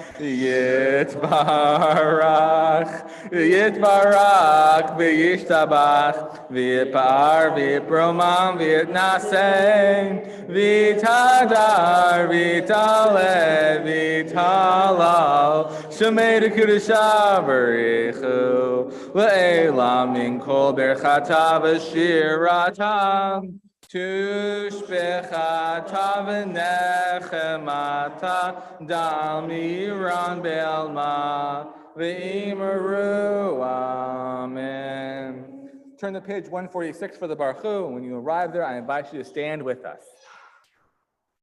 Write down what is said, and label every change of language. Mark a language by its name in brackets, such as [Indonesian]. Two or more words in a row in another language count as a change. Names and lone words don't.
[Aramaic] יִתְבָּרַךְ וְיִשְׁתַּבַּח וְיִתְפָּאַר וְיִתְרוֹמַם וְיִתְנַשֵּׂא וְיִתְהַדָּר וְיִתְעַלֶּה וְיִתְהַלָּל שְׁמֵהּ דְּקֻדְשָׁא בְּרִיךְ הוּא לְעֵלָּא מִן כָּל בִּרְכָתָא וְשִׁירָתָא תֻּשְׁבְּחָתָא וְנֶחֱמָתָא דַּאֲמִירָן בְּעָלְמָא וְאִמְרוּ אָמֵן. [English] Turn to page 146 for the [Hebrew] ברוך הוא. [English] When you arrive there, I invite you to stand with us.